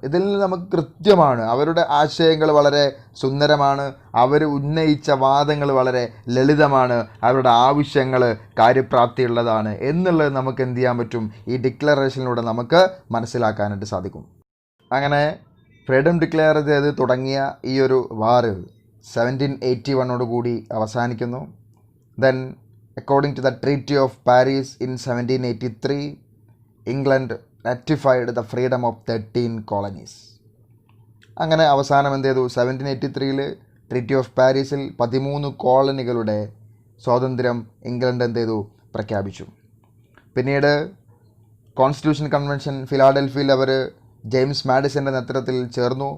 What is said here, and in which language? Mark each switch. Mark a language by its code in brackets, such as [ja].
[ml] ഇതിൽ നിന്ന് നമുക്ക് കൃത്യമാണ് അവരുടെ ആശയങ്ങൾ വളരെ സുന്ദരമാണ്, അവർ ഉന്നയിച്ച വാദങ്ങൾ വളരെ ലളിതമാണ്, അവരുടെ ആവശ്യങ്ങൾ കാര്യപ്രാപ്തിയുള്ളതാണ് എന്നുള്ളത് നമുക്ക് എന്ത് ചെയ്യാൻ പറ്റും, ഈ ഡിക്ലറേഷനിലൂടെ നമുക്ക് മനസ്സിലാക്കാനായിട്ട് സാധിക്കും. അങ്ങനെ ഫ്രീഡം ഡിക്ലെയർ ചെയ്ത് തുടങ്ങിയ ഈ ഒരു വാർ 1781 കൂടി അവസാനിക്കുന്നു. [en] Then according to the Treaty of Paris in 1783, England ratified the freedom of 13 colonies. [ml] അങ്ങനെ അവസാനം എന്ത് ചെയ്തു, 1783 ട്രീറ്റി ഓഫ് പാരീസിൽ 13 കോളനികളുടെ സ്വാതന്ത്ര്യം ഇംഗ്ലണ്ട് എന്ത് ചെയ്തു പ്രഖ്യാപിച്ചു. പിന്നീട് കോൺസ്റ്റിറ്റ്യൂഷൻ കൺവെൻഷൻ ഫിലാഡൽഫിയയിൽ അവർ ജെയിംസ് മാഡിസൻ്റെ നേതൃത്വത്തിൽ ചേർന്നു.